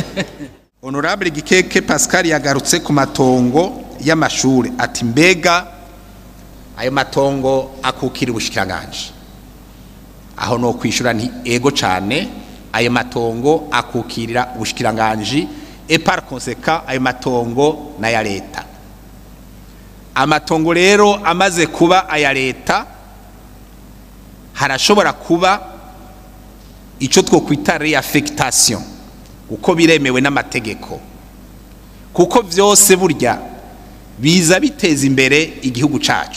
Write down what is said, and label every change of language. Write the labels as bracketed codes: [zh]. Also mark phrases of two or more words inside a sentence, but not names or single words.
[rn] Honorable Gikeke Pascal yagarutse ku matongo y'amashure, ati mbega ayo matongo akukira ubushikiranganje. Aho no kwishura nti ego cane, ayo matongo akukirira ubushikiranganje, [fr] et par conséquent [rn] ayo matongo na ya leta. Amatongo rero amaze kuba aya leta, harashobora kuba icyo twokwita reaffectation uko biremewe n'amategeko, kuko byose burya biza biteza imbere igihugu cacu.